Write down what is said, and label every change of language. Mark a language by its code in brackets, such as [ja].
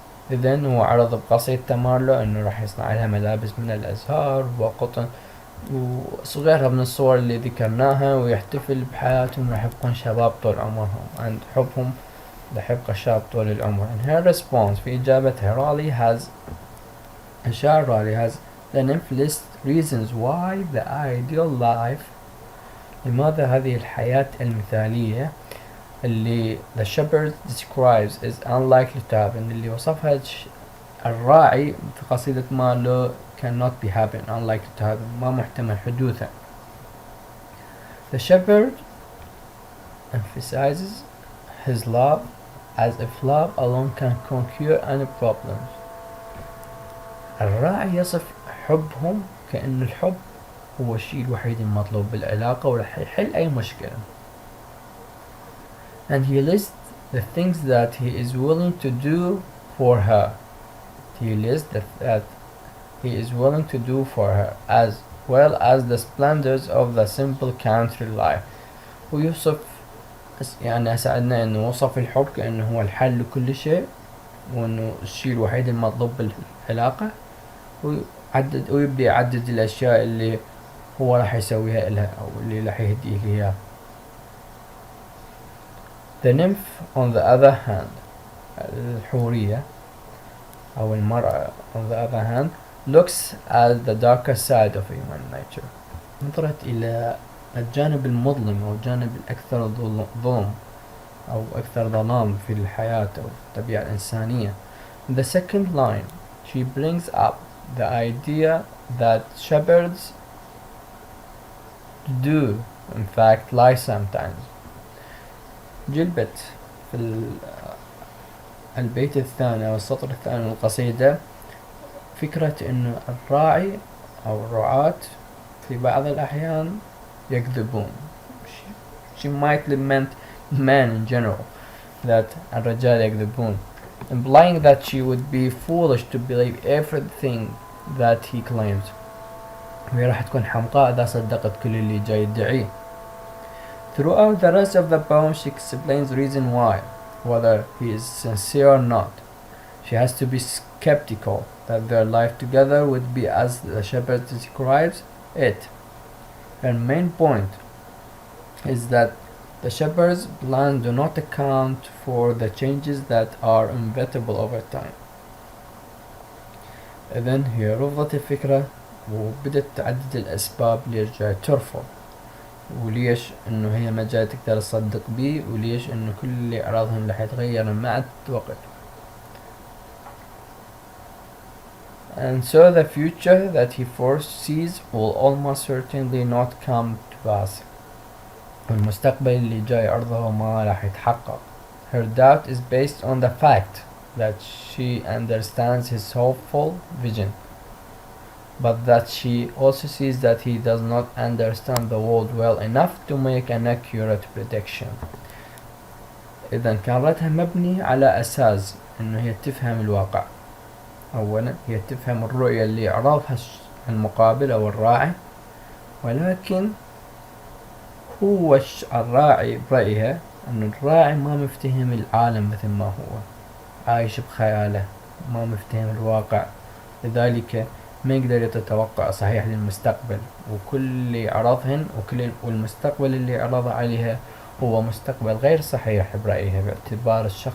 [ar] إذن هو عرض بقصيدة مارلو إنه راح يصنع لها ملابس من الأزهار وقطن وصغيرها من الصور اللي ذكرناها، ويحتفل بحياتهم، راح يبقون شباب طول عمرهم، عند حبهم راح يبقى شاب طول العمر. [en] In her response، في إجابتها، Raleigh has the Nymph list reasons why the ideal life، لماذا هذه الحياة المثالية اللي the shepherd describes is unlikely to happen، اللي وصفها الراعي في قصيدة Marlowe cannot be happen، unlikely to happen، ما محتمل حدوثه. The shepherd emphasizes his love as if love alone can conquer any problems. [ar] الراعي يصف حبهم كأن الحب هو الشيء الوحيد المطلوب بالعلاقة وراح يحل أي مشكلة. [en] And he lists the things that he is willing to do for her. He lists that he is willing to do for her, as well as the splendors of the simple country life. [ar] ويوصف يعني أسعدنا إنه وصف الحب كأنه هو الحل لكل شيء، وإنه الشيء الوحيد المطلوب بالعلاقة، ويبدأ يعدد الأشياء اللي هو راح يسويها لها أو اللي راح يهديه لها. The nymph, on the other hand، الحورية أو المرأة on the other hand looks at the darker side of human nature، نظرت إلى الجانب المظلم أو الجانب الأكثر ظلم أو أكثر ظلام في الحياة أو الطبيعة الإنسانية. [en] In the second line she brings up the idea that shepherds do in fact lie sometimes. [ar] جلبت في البيت الثاني أو السطر الثاني من القصيدة فكرة إنه الراعي أو الرعاة في بعض الأحيان يكذبون. [en] She might lament men in general that الرجال يكذبون, implying that she would be foolish to believe everything that he claims. [ar] وهي راح تكون حمقاء إذا صدقت كل اللي جاي يدعيه. [en] Throughout the rest of the poem she explains the reason why, whether he is sincere or not. She has to be skeptical that their life together would be as the shepherd describes it. Her main point is that the shepherd's plans do not account for the changes that are inevitable over time. [ar] إذن هي رفضت الفكرة وبدت تعدد الأسباب اللي رجعت ترفض، وليش إنه هي ما جاي تقدر تصدق بيه، وليش إنه كل اللي أعراضهم رح يتغير مع الوقت. [en] And so the future that he foresees will almost certainly not come to pass. [ar] والمستقبل اللي جاي عرضه ما راح يتحقق. [en] Her doubt is based on the fact that she understands his hopeful vision, but that she also sees that he does not understand the world well enough to make an accurate prediction. [ar] إذن كانتها مبني على أساس إنه هي تفهم الواقع. أولا هي تفهم الرؤية اللي عرضها المقابل أو الراعي، ولكن هو الراعي برأيها أن الراعي ما مفتهم العالم مثل ما هو، عايش بخياله، ما مفتهم الواقع، لذلك ما يقدر يتوقع صحيح للمستقبل، وكل اللي عرضهن والمستقبل اللي عرض عليها هو مستقبل غير صحيح برأيها، باعتبار